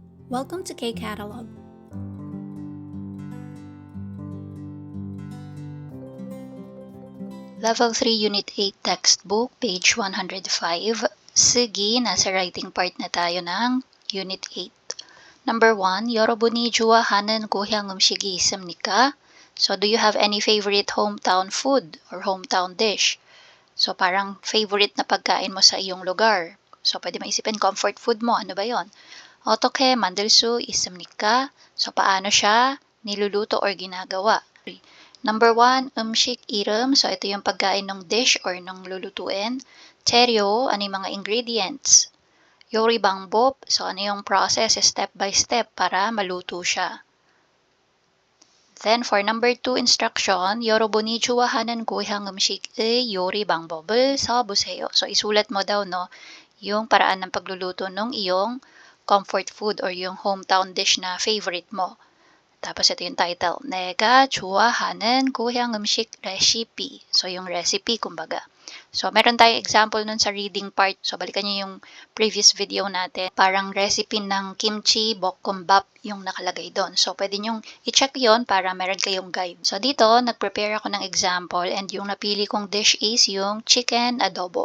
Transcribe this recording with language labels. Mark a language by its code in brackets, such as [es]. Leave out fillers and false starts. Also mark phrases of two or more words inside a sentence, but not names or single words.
[en] Welcome to K-Catalog. Level 3 Unit 8 Textbook, page 105. [tl] Sige, nasa [en] writing part [tl] na tayo ng Unit 8. [en] Number 1, [ko] 여러분이 좋아하는 고향 음식이 있습니까? [en] So, do you have any favorite hometown food or hometown dish? So, [tl] parang favorite na pagkain mo sa iyong lugar. So, pwede maisipin [en] comfort food [tl] mo. Ano ba yon? [ko] 어떻게 만들 수 있습니까? [tl] So, paano siya niluluto or ginagawa? [en] Number 1, [ko] 음식 i름. [tl] So, ito yung pagkain ng dish or ng lulutuin. 재료, ano yung mga ingredients. [ko] 요리 방법, [tl] so ano yung [en] process step by step [tl] para maluto siya. [en] Then, for number 2 instruction, [ko] 여러분이 좋아하는 고향 음식의 요리 방법을 써보세요. [tl] So, isulat mo daw, no, yung paraan ng pagluluto ng iyong [en] comfort food [tl] or yung [en] hometown dish [tl] na favorite mo. Tapos ito yung title, [ko] 내가 좋아하는 고향 음식 recipe. [tl] So, yung recipe, kumbaga. So, meron tayong example nun sa [en] reading part. [tl] So, balikan nyo yung [en] previous video [tl] natin. Parang recipe ng kimchi bokkeumbap yung nakalagay doon. So, pwede nyong i-check yon para meron kayong guide. So, dito, nag-prepare ako ng [en] example and [tl] yung napili kong dish is yung chicken adobo.